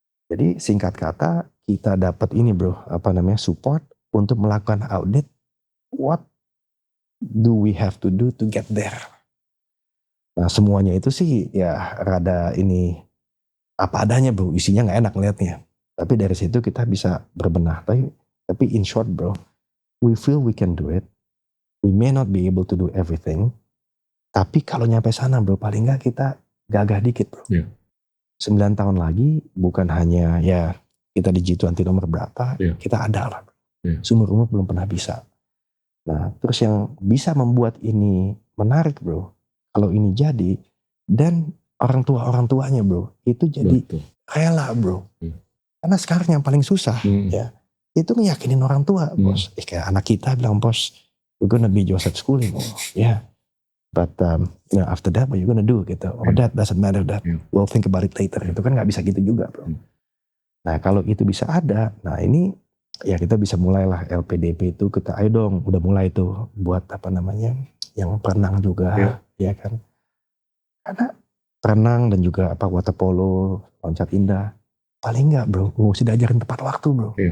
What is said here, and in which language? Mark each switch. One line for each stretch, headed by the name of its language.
Indonesian: Jadi singkat kata kita dapat ini bro, support untuk melakukan audit.
English: What do we have to do to get there?
Indonesian: Nah semuanya itu sih ya rada ini apa adanya bro, isinya gak enak ngeliatnya. Tapi dari situ kita bisa berbenah. Tapi
English: in short bro, we feel we can do it. We may not be able to do everything.
Indonesian: Tapi kalau nyampe sana bro, paling gak kita gagah dikit bro. 9 tahun lagi bukan hanya ya kita di G20 nomor berapa, kita ada lah. Seumur-umur belum pernah bisa. Nah terus yang bisa membuat ini menarik bro, kalau ini jadi, dan orang tuanya bro, itu jadi rela bro. Karena sekarang yang paling susah ya, itu ngeyakinin orang tua bos. Kayak anak kita bilang bos,
English: we're gonna be Joseph Schooling. But after that what you gonna do
Indonesian: gitu.
English: That doesn't matter, that we'll think about it later.
Indonesian: Itu kan gak bisa gitu juga bro. Nah kalau itu bisa ada, nah ini ya kita bisa mulailah LPDP itu kita ayo dong, udah mulai tuh buat yang perenang juga. Ya kan, karena renang dan juga water polo, loncat indah, paling nggak bro, nggak usah diajarin tepat waktu bro.